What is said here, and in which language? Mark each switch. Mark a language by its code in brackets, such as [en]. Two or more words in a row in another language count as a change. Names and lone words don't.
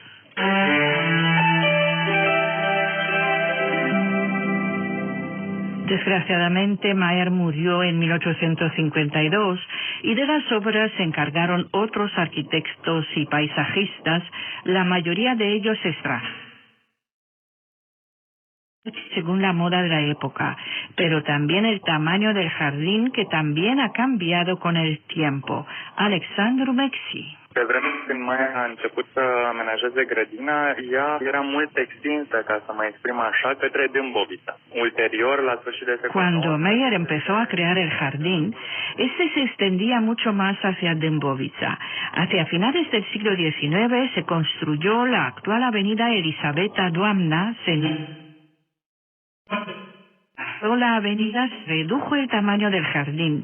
[es] Desgraciadamente, Mayer murió en 1852 y de las obras se encargaron otros arquitectos y paisajistas, la mayoría de ellos extranjeros, según la moda de la época, pero también el tamaño del jardín, que también ha cambiado con el tiempo. Alexandru Mexi. [ro] Pe vremea când Mayer a început să amenajeze grădina, ea era mult extinsă, ca să mă exprim așa, către Dâmbovița. Ulterior, la sfârșit de secolul [es] Cuando Mayer empezó a crear el jardín, este se extendía mucho más hacia Dâmbovița. Hacia finales del siglo XIX se construyó la actual avenida Elisabeta Doamna, comenzó la avenida, se redujo el tamaño del jardín.